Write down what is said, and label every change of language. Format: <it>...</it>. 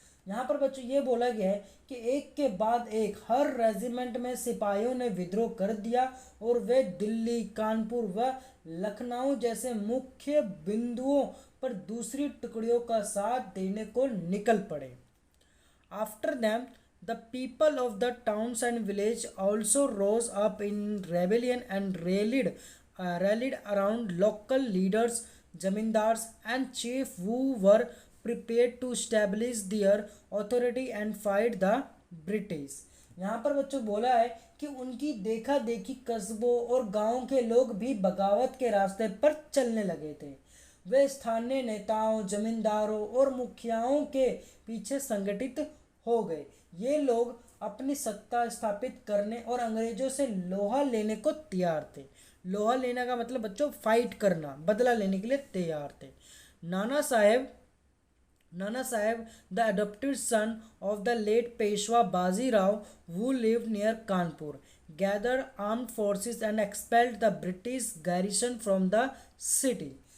<hi>यहाँ पर बच्चों ये बोला गया है कि एक के बाद एक हर रेजिमेंट में सिपाहियों ने विद्रोह कर दिया और वे दिल्ली, कानपुर व लखनऊ जैसे मुख्य बिंदुओं पर दूसरी टुकड़ियों का साथ देने को निकल पड़े।</hi> <en>After them, the people of the towns and village also rose up in rebellion and rallied around local leaders, zamindars, and chiefs who were prepared to establish their authority and fight the British.</en> <hi>यहाँ पर बच्चों बोला है कि उनकी देखा देखी कस्बों और गांवों के लोग भी बगावत के रास्ते पर चलने लगे थे। वे स्थानीय नेताओं, जमींदारों और मुखियाओं के पीछे संगठित हो गए। ये लोग अपनी सत्ता स्थापित करने और अंग्रेजों से लोहा लेने को तैयार थे। लोहा लेने का मतलब बच्चों फाइट करना, बदला लेने के लिए तैयार थे।</hi> <en>Nana Sahib Nana Sahib, the adopted son of the late Peshwa Bazirao, who lived near Kanpur, gathered armed forces and expelled the British garrison from the city.</en>